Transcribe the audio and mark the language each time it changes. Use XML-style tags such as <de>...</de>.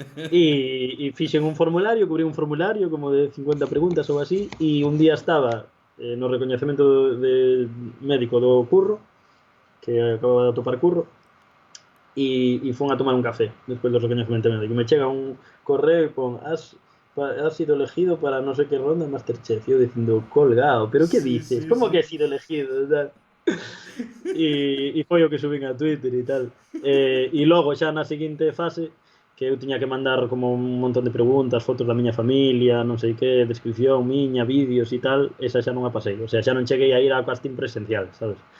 <gl>E fixen un formulario, cubrí un formulario como de 50 preguntas ou así, e un día estaba no recoñecemento de médico do curro, que acababa de atopar curro, e fun a tomar un café despois do recoñecemento médico. Me chega un correo con</gl> <es>has sido elegido para no sé qué ronda en Masterchef.</es> <gl>E eu dicindo, colgado, pero que Sí,</gl> <es>dices?</es> <gl>sí,</gl> <es>Como</es> <gl>sí.</gl> <es>que he sido elegido? Tal.</es> <gl>E foi o que subín a Twitter e tal. E logo xa na seguinte fase que eu tiña que mandar como un montón de preguntas, fotos da miña familia, non sei que, descripción miña, vídeos e tal, esa xa non a pasei. O sea, xa non cheguei a ir ao casting presencial, sabes?</gl>